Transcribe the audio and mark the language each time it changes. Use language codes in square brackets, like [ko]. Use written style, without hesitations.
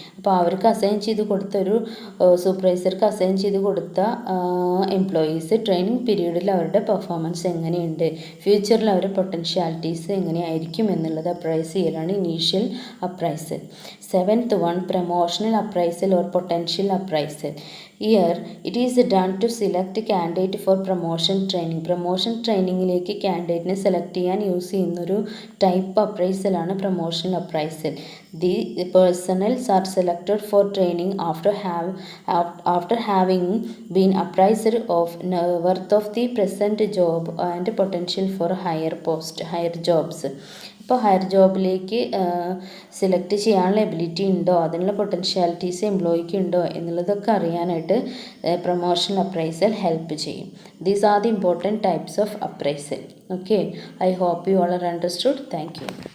[ml] അപ്പോൾ അവർക്ക് അസൈൻ ചെയ്ത് കൊടുത്ത ഒരു സൂപ്പർവൈസർക്ക് അസൈൻ ചെയ്ത് കൊടുത്ത എംപ്ലോയീസ് ട്രെയിനിങ് പീരീഡിൽ അവരുടെ പെർഫോമൻസ് എങ്ങനെയുണ്ട്, ഫ്യൂച്ചറിൽ അവരുടെ പൊട്ടൻഷ്യാലിറ്റീസ് എങ്ങനെയായിരിക്കും എന്നുള്ളത് അപ്രൈസ് ചെയ്യലാണ് initial appraisal. [en] Seventh one, promotional appraisal or potential appraisal. Here it is done to select candidate for promotion training. [ml] Promotion ട്രെയിനിങ്ങിലേക്ക് ക്യാൻഡിഡേറ്റിനെ select ചെയ്യാൻ യൂസ് ചെയ്യുന്നൊരു type അപ്രൈസലാണ് promotional appraisal. [en] The personnels are selected for training after having been appraised of worth of the present job and potential for higher jobs. [ml] ഇപ്പോൾ higher ജോബിലേക്ക് select ചെയ്യാനുള്ള ability ഉണ്ടോ, അതിനുള്ള potentialities എംപ്ലോയിക്ക് ഉണ്ടോ എന്നുള്ളതൊക്കെ അറിയാനായിട്ട് promotional appraisal help ചെയ്യും. [en] These are the important types of appraisal. Okay. I hope you all are understood. Thank you.